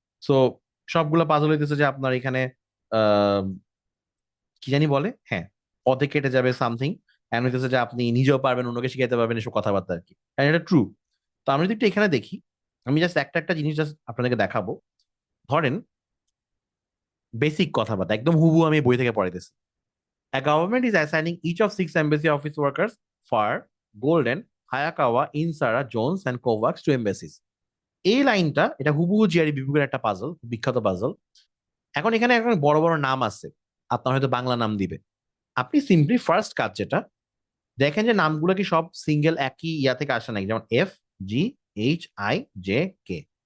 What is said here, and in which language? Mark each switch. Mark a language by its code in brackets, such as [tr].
[bn] So সবগুলো puzzle হইতেছে যে আপনার এখানে আহ কি জানি বলে, হ্যাঁ অর্ধেক কেটে যাবে সামথিং, এমন হইতেছে যে আপনি নিজেও পারবেন, অন্যকে শিখাইতে পারবেন, এসব কথাবার্তা আর কি। And এটা ট্রু। তো আমরা যদি একটু এখানে দেখি, আমি জাস্ট একটা একটা জিনিস জাস্ট আপনাদেরকে দেখাবো। ধরেন বেসিক কথাবার্তা একদম হুবহু আমি বই থেকে পড়াইতেছি। [en] A government is assigning each of 6 embassy office workers for Golden, Hayakawa, Insara, Jones and Kovacs to embassies. [bn] এই লাইনটা এটা হুবহু জিআরই বিভাগের একটা পাজল, বিখ্যাত পাজল। এখন এখানে এখন বড় বড় নাম আছে, আপনার হয়তো বাংলা নাম দিবে। আপনি সিম্পলি ফার্স্ট কাজ যেটা দেখেন যে নামগুলো কি সব সিঙ্গেল একই ইয়া থেকে আসে নাকি, যেমন F, G, H, I, J, K.